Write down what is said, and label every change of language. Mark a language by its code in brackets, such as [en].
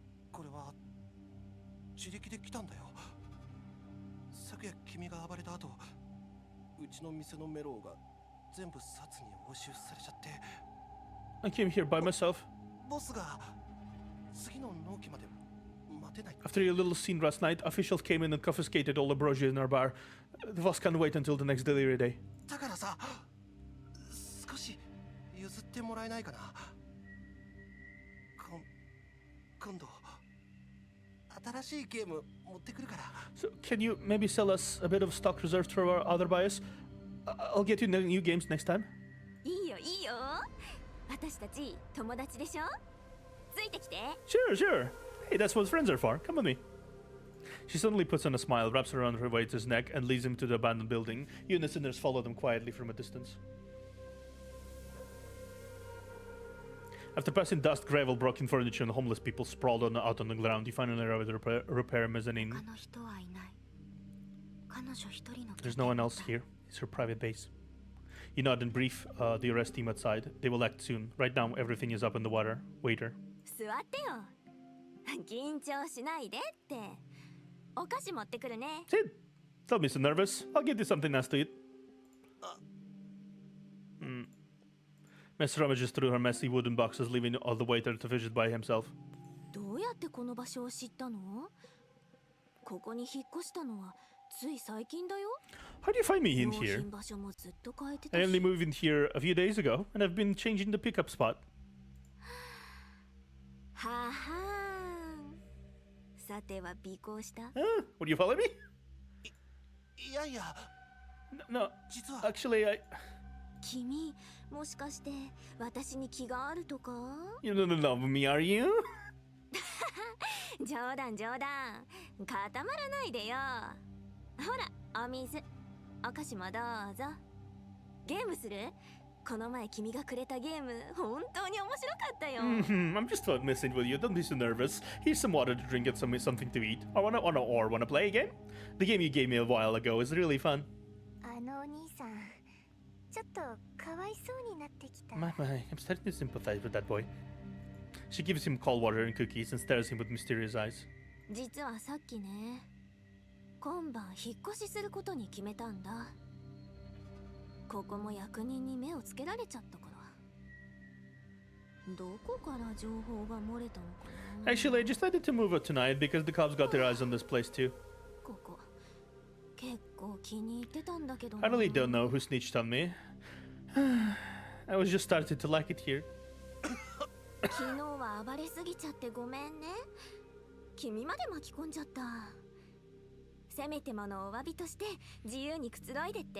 [ja] これは自力で来たんだよ。昨夜君が暴れた後、うちの店のメロウが全部サツに押収されちゃって。 [en] I came here by myself. [ja] ボスが次の納期まで待てない。 [en] After your little scene last night, officials came in and confiscated all the brochures in our bar. The boss can't wait until the next delivery day. [ja] だからさ、少し譲ってもらえないかな。今度新しいゲーム持ってくるから。 [en] So, can you maybe sell us a bit of stock reserved for our other buyers? I'll get you new games next time. [ja] いいよいいよ。私たち友達でしょ。ついてきて。 [en] Sure, sure. Hey, that's what friends are for. Come with me. She suddenly puts on a smile, wraps around her waiter's neck, and leads him to the abandoned building. You and the sinners follow them quietly from a distance. After passing dust, gravel, broken furniture, and homeless people sprawled out on the ground, you finally arrive at the repair mezzanine. [ja] 他の人はいない。彼女一人の。 [en] There's no one else here. It's her private base. You nod and brief the arrest team outside. They will act soon. Right now, everything is up in the water. Waiter. [ja] 座ってよ。緊張しないでって。お菓子持ってくるね。 [en] Sid, don't be so nervous. I'll get you something nice to eat. Mess rummages through her messy wooden boxes, leaving all the waiter to visit by himself. [ja] どうやってこの場所を知ったの？ここに引っ越したのはつい最近だよ。 [en] How do you find me in [ja] 納 [en] here? [ja] 品場所もずっと変えてた [en] I [ja] し。 [en] only moved in here a few days ago, and I've been changing the pickup spot. [ja] ははーん。さては尾行した？ [en] Would you follow me? [ja] いやいや、 [en] No, [ja] 実は [en] actually, I... [ja] 君もしかして私に気があるとか？ [en] You don't love me, are you? [ja] 冗談固まらないでよ。ほらお水、お菓子もどうぞ。ゲームする？この前君がくれたゲーム本当に面白かったよ。 [en] I'm just messing with you. Don't be so nervous. Here's some water to drink and something to eat. I wanna play a game? The game you gave me a while ago is really fun. [ja] あのお兄さん、ちょっとかわいそうになってきた。 [en] My, I'm starting to sympathize with that boy. She gives him cold water and cookies and stares him with mysterious eyes. [ja] 実はさっきね、今晩引っ越しすることに決めたんだ。ここも役人に目をつけられちゃったから。どこから情報が漏れたのかな。 [en] Actually, I decided to move out tonight because the cops got their eyes on this place too. [ja] ここ結構気に入ってたんだけどな。 [en] I really don't know who snitched on me. I was just starting to like it here. [ja] 昨日は暴れすぎちゃってごめんね。君まで巻き込んじゃった。せめてものお詫びとして自由にくつろいでって。